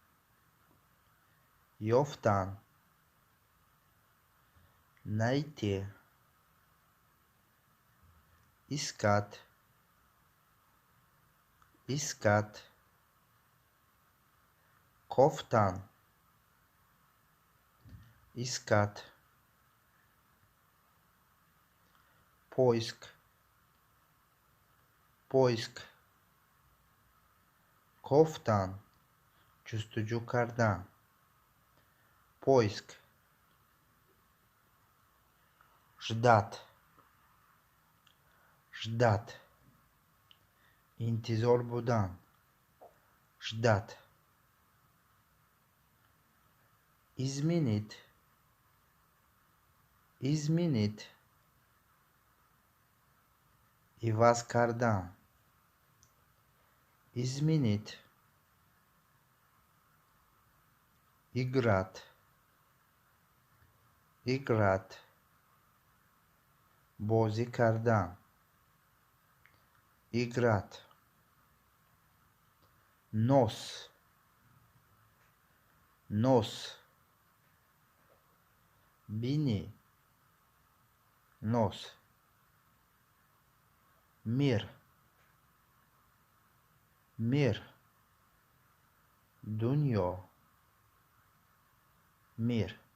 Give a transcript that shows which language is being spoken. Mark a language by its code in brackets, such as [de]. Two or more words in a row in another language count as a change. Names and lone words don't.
[ru] ёфтан, найти, искать, искать, кофтан, искать, поиск, поиск, кофтан, [fa] جستجو کردن [ru] поиск, ждать, ждать, [tg] интизор будан, [ru] ждать, изменить, изменить, [tg] иваз кардан, [ru] изменить, играть, играть, [fa] بازی کردن [ru] играть, нос, нос, бини, нос, мир, мир, дунья, мир,